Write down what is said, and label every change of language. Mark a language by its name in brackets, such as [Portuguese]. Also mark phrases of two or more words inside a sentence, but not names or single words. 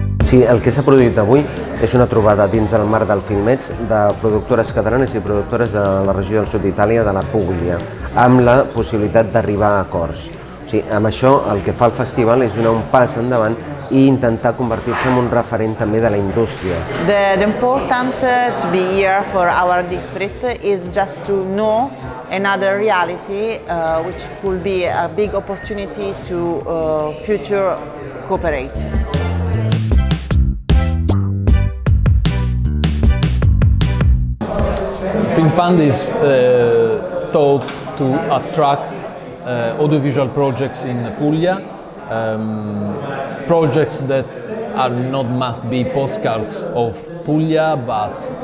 [Catalan] Sí, el que s'ha produït avui és una trobada dins del marc del Filmets de productores catalanes i productores de la regió del sud d'Itàlia, de la Puglia, amb la possibilitat d'arribar a acords. O sigui, amb això el que fa el festival és donar un pas endavant i intentar convertir-se en un referent també de la indústria. [English] The important to be here for our district is just to know another reality which could be a big opportunity to future cooperate. FilmFund is thought to attract audiovisual projects in Puglia, projects that are not must be postcards of Puglia, but